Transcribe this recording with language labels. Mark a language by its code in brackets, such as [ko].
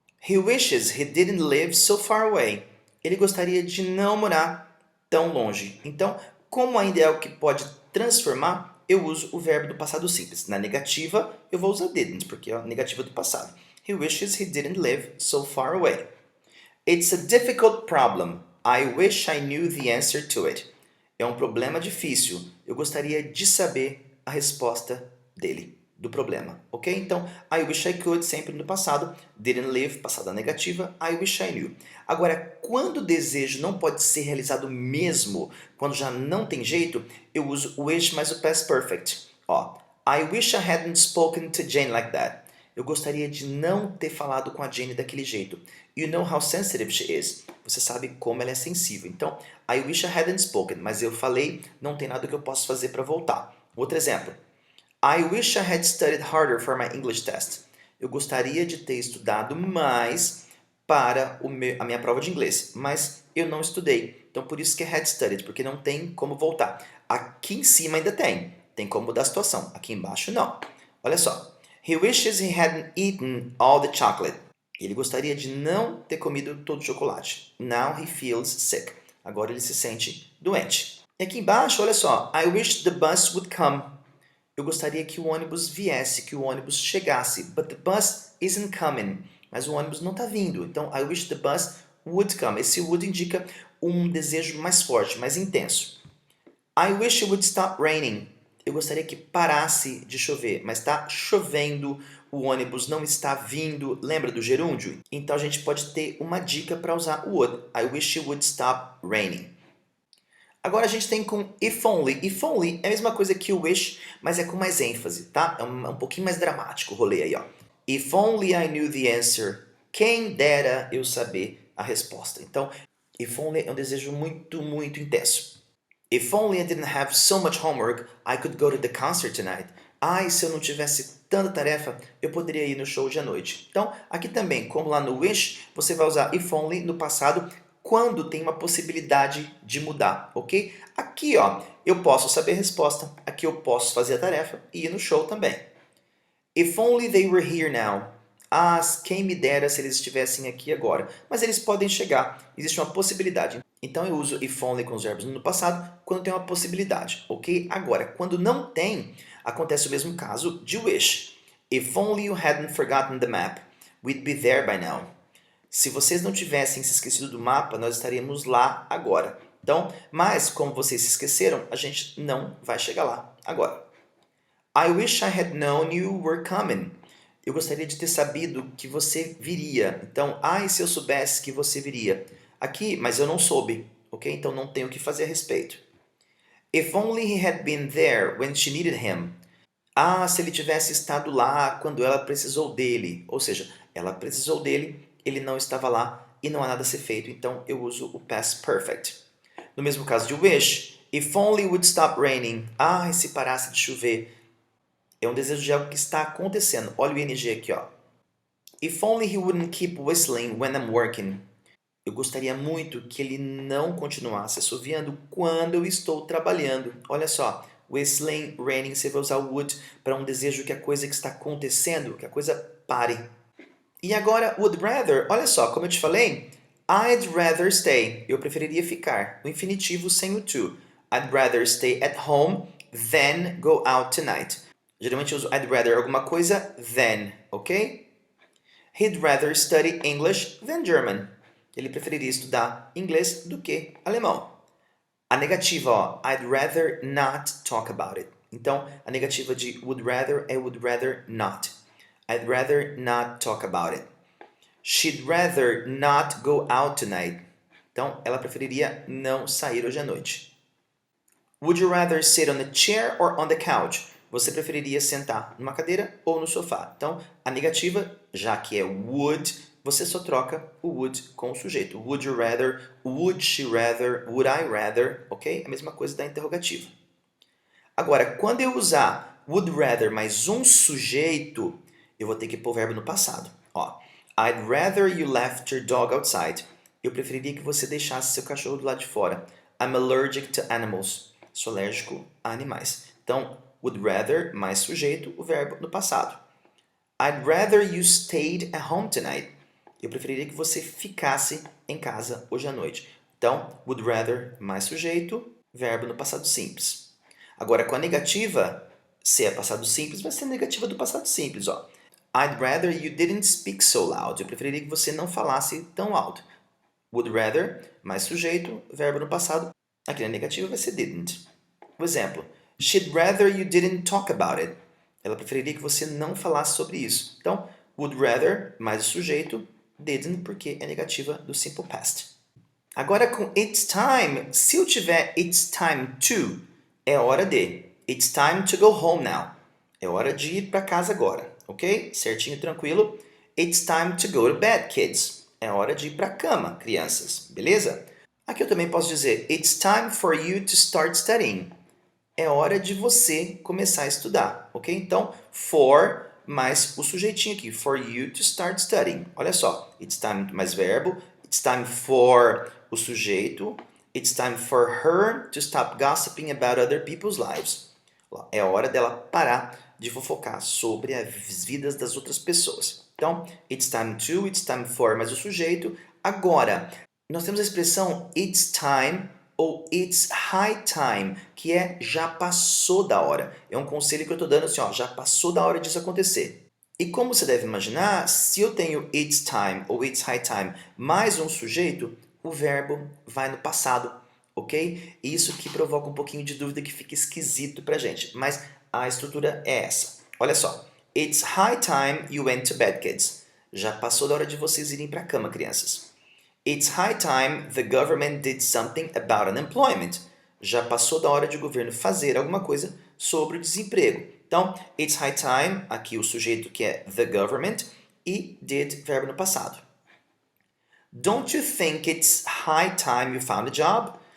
[en] He wishes he didn't live so far away. [pt] Ele gostaria de não morar tão longe. Então, como ainda é o que pode transformar, eu uso o verbo do passado simples. Na negativa, eu vou usar didn't, porque é a negativa do passado. [en] He wishes he didn't live so far away. It's a difficult problem. I wish I knew the answer to it. [pt] É um problema difícil. Eu gostaria de saber a resposta dele, do problema, ok? Então, [en] I wish I could, [pt] sempre no passado. [en] Didn't live, [pt] passada negativa. [en] I wish I knew. [pt] Agora, quando o desejo não pode ser realizado mesmo, quando já não tem jeito, eu uso wish mais o past perfect. [en] Ó, I wish I hadn't spoken to Jane like that. [pt] Eu gostaria de não ter falado com a Jane daquele jeito. [en] You know how sensitive she is. [pt] Você sabe como ela é sensível. Então, [en] I wish I hadn't spoken, [pt] mas eu falei, não tem nada que eu possa fazer para voltar. Outro exemplo. [en] I wish I had studied harder for my English test. [pt] Eu gostaria de ter estudado mais para a minha prova de inglês, mas eu não estudei. Então, por isso que é had studied, porque não tem como voltar. Aqui em cima ainda tem. Tem como mudar a situação. Aqui embaixo, não. Olha só. [en] He wishes he hadn't eaten all the chocolate. [pt] Ele gostaria de não ter comido todo o chocolate. [en] Now he feels sick. [pt] Agora ele se sente doente. E aqui embaixo, olha só. [en] I wish the bus would come. [pt] Eu gostaria que o ônibus viesse, que o ônibus chegasse. [en] But the bus isn't coming. [pt] Mas o ônibus não está vindo. [en] Então, I wish the bus would come. [pt] Esse would indica um desejo mais forte, mais intenso. [en] I wish it would stop raining. [pt] Eu gostaria que parasse de chover, mas está chovendo o ônibus não está vindo, lembra do gerúndio? Então a gente pode ter uma dica para usar o would. [en] I wish it would stop raining. [pt] Agora a gente tem com if only. If only é a mesma coisa que o wish, mas é com mais ênfase, tá? É um pouquinho mais dramático o rolê aí, ó. [en] If only I knew the answer. [pt] Quem dera eu saber a resposta. Então, if only é um desejo muito, muito intenso. [en] If only I didn't have so much homework, I could go to the concert tonight. [pt] Ai, se eu não tivesse tanta tarefa, eu poderia ir no show de à noite. Então, aqui também, como lá no wish, você vai usar if only no passado quando tem uma possibilidade de mudar, ok? Aqui, ó, eu posso saber a resposta, aqui eu posso fazer a tarefa e ir no show também. [en] If only they were here now. [pt] Ah, quem me dera se eles estivessem aqui agora. Mas eles podem chegar, existe uma possibilidade. Então eu uso if only com os verbos no passado quando tem uma possibilidade, ok? Agora, quando não tem, acontece o mesmo caso de wish. [en] If only you hadn't forgotten the map, we'd be there by now. [pt] Se vocês não tivessem se esquecido do mapa, nós estaríamos lá agora. Então, mas como vocês se esqueceram, a gente não vai chegar lá agora. [en] I wish I had known you were coming. [pt] Eu gostaria de ter sabido que você viria. Então, ai, se eu soubesse que você viria. Aqui, mas eu não soube, ok? Então não tenho o que fazer a respeito. [en] If only he had been there when she needed him. [pt] Ah, se ele tivesse estado lá quando ela precisou dele. Ou seja, ela precisou dele, ele não estava lá e não há nada a ser feito. Então eu uso o past perfect. No mesmo caso de [en] wish, if only it would stop raining. [pt] Ah, se parasse de chover. É um desejo de algo que está acontecendo. Olha o ing aqui, ó. [en] If only he wouldn't keep whistling when I'm working. [pt] Eu gostaria muito que ele não continuasse assoviando quando eu estou trabalhando. Olha só, whistling, raining, você vai usar o would para um desejo que a coisa que está acontecendo, que a coisa pare. E agora, would rather, olha só, como eu te falei, [en] I'd rather stay. [pt] Eu preferiria ficar. O infinitivo sem o to. [en] I'd rather stay at home than go out tonight. [pt] Geralmente eu uso I'd rather alguma coisa than, ok? [en] He'd rather study English than German. [pt] Ele preferiria estudar inglês do que alemão. A negativa, ó, [en] I'd rather not talk about it. [pt] Então, a negativa de would rather é would rather not. [en] I'd rather not talk about it. She'd rather not go out tonight. [pt] Então, ela preferiria não sair hoje à noite. [en] Would you rather sit on a chair or on the couch? [pt] Você preferiria sentar numa cadeira ou no sofá? Então, a negativa, já que é would, você só troca o would com o sujeito. [en] Would you rather, would she rather, would I rather, ok? [pt] A mesma coisa da interrogativa. Agora, quando eu usar would rather mais um sujeito, eu vou ter que pôr o verbo no passado. [en] Ó, I'd rather you left your dog outside. [pt] Eu preferiria que você deixasse seu cachorro do lado de fora. [en] I'm allergic to animals. [pt] Sou alérgico a animais. Então, would rather mais sujeito, o verbo no passado. [en] I'd rather you stayed at home tonight. [pt] Eu preferiria que você ficasse em casa hoje à noite. Então, would rather mais sujeito, verbo no passado simples. Agora, com a negativa, se é passado simples, vai ser a negativa do passado simples. Ó. [en] I'd rather you didn't speak so loud. [pt] Eu preferiria que você não falasse tão alto. Would rather, mais sujeito, verbo no passado. Aqui na negativa vai ser didn't. O exemplo. [en] She'd rather you didn't talk about it. [pt] Ela preferiria que você não falasse sobre isso. Então, would rather, mais o sujeito, didn't, porque é negativa do simple past. Agora com it's time, se eu tiver [en] it's time to, [pt] é hora de. [en] It's time to go home now. [pt] É hora de ir para casa agora, ok? Certinho, tranquilo. [en] It's time to go to bed, kids. [pt] É hora de ir para a cama, crianças, beleza? Aqui eu também posso dizer [en] it's time for you to start studying. [pt] É hora de você começar a estudar, ok? Então, for mais o sujeitinho aqui, [en] for you to start studying. [pt] Olha só, [en] it's time mais verbo, it's time for o sujeito, it's time for her to stop gossiping about other people's lives. [pt] É hora dela parar de fofocar sobre as vidas das outras pessoas. Então, [en] it's time to, it's time for [pt] mais o sujeito. Agora, nós temos a expressão it's time ou it's high time, que é já passou da hora. É um conselho que eu estou dando assim, ó, já passou da hora disso acontecer. E como você deve imaginar, se eu tenho it's time ou it's high time mais um sujeito, o verbo vai no passado, ok? Isso que provoca um pouquinho de dúvida que fica esquisito pra gente, mas a estrutura é essa. Olha só, [en] It's high time you went to bed, kids. [pt] Já passou da hora de vocês irem para a cama, crianças. [en] It's high time the government did something about unemployment. [pt] Já passou da hora de o governo fazer alguma coisa sobre o desemprego. Então, it's high time, aqui o sujeito que é the government, e did, verbo no passado. [en] Don't you think it's high time you found a job?